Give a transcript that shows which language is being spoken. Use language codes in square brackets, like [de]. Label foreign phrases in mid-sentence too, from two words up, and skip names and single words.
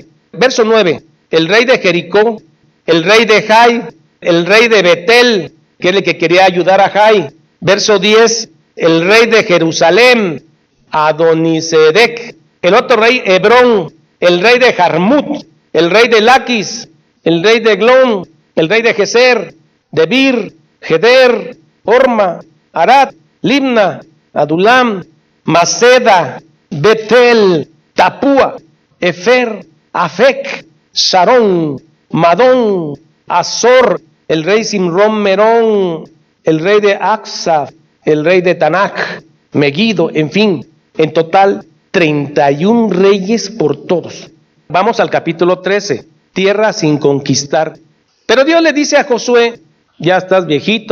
[es] Verso 9, el rey de Jericó, el rey de Jai, el rey de Betel, que era el que quería ayudar a Jai. Verso 10, el rey de Jerusalén, Adonisedec, el otro rey Hebrón, el rey de Jarmut, el rey de Laquis, el rey de Glón, el rey de Geser, Debir, Geder, Orma, Arad, Libna, Adulam, Maceda, Betel, Tapúa, Efer, Afec, Sarón, Madón, Azor, el rey Simrón Merón, el rey de Aksaf, el rey de Tanaj, Megiddo, en fin, en total 31 reyes por todos. Vamos al capítulo 13, tierra sin conquistar. Pero Dios le dice a Josué, ya estás viejito.